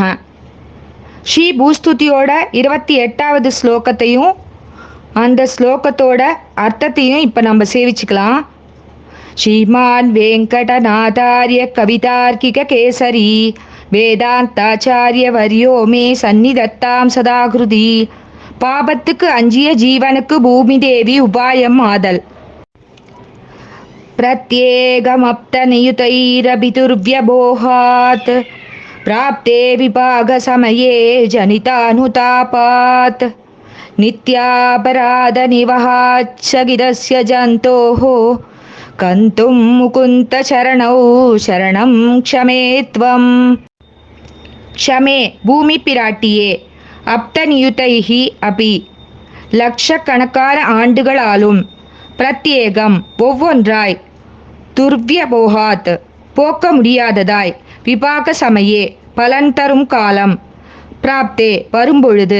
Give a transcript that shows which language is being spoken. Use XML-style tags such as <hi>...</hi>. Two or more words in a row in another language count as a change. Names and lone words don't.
<ta>ஸ்ரீ பூஸ்துதியோட 28வது ஸ்லோகத்தையும் அந்த ஸ்லோகத்தோட அர்த்தத்தையும் இப்போ நம்ம சேவிச்சுக்கலாம்.</ta> <sa>श्रीमान् वेङ्कटनाथार्य कवितार्किक केसरी वेदान्ताचार्य वर्यो मे सन्निधत्ताम् सदाहृदि.</sa> <ta>பாபத்துக்கு அஞ்சிய ஜீவனுக்கு பூமி தேவி உபாயம் ஆதல்.</ta> <sa>प्रत्येकमप्तनियुतैरभितुर्व्यबोहात् प्राप्ते विभागसमये जनितानुतापात् नित्यापराधनिवहाच्छगिदस्य जन्तोः कन्तुं मुकुन्दचरणौ शरणं क्षमे त्वम्.</sa> <ta>क्षमे பூமி பிராட்டியே,</ta> <sa>अब्दनियुतैः अपि</sa> <ta>லட்சக்கணக்கான ஆண்டுகளாலும், பிரத்யேகம் ஒவ்வொன்றாய், துர்வியபோகாத் போக்க முடியாததாய்,</ta> <sa>विभाग समये</sa> <ta>பலன் தரும் காலம், பிராப்தே வரும்பொழுது,</ta>